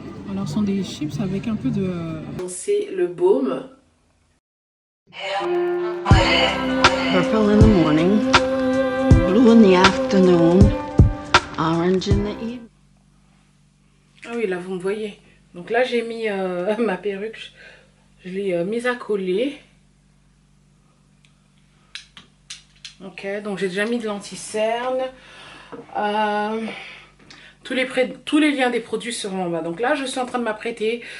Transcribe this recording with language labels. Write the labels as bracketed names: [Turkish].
[French] Alors ce sont des chips avec un peu de... C'est le baume. [English] Purple in the morning, blue in the afternoon, orange in the evening. [French] Ah oui, là vous me voyez. Donc là j'ai mis ma perruque, je l'ai mise à coller. Ok, donc j'ai déjà mis de l'anti-cerne. Tous les liens des produits seront en bas. Donc là je suis en train de m'apprêter.